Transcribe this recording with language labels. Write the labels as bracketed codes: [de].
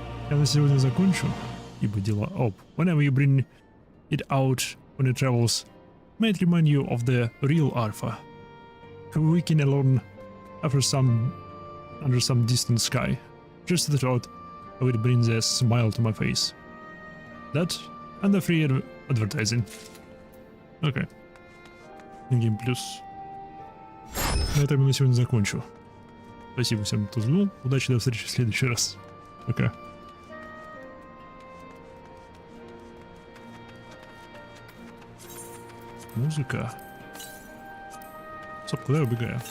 [ru] Я на сегодня закончу, ибо дела об. [en] Whenever you bring it out on your travels, may it remind you of the real Alpha, who weakened alone under some distant sky. Just the thought of it brings a smile to my face. That and the free advertising. [ru] Окей. Гейм плюс. На этом я на сегодня закончу. Спасибо всем, кто взглянул. Удачи, до встречи в следующий раз. Пока. Музыка. Стоп, куда я убегаю?